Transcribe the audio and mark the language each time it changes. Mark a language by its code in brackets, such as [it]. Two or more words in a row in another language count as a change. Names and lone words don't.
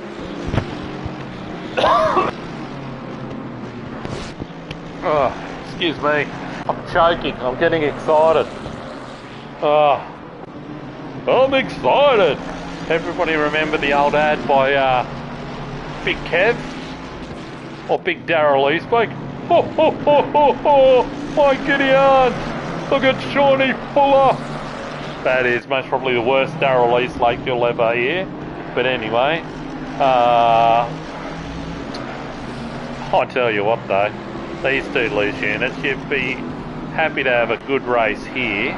[en] Oh, excuse me. I'm choking. I'm getting excited. Oh, I'm excited. Everybody remember the old ad by Big Kev? Or Big Darryl Eastbeck? Ho, ho, ho, ho, ho! My giddy aunt! Look at Shawnee Fuller! That is most probably the worst Darryl Eastlake you'll ever hear. But anyway, I tell you what though, these two loose units, you'd be happy to have a good race here.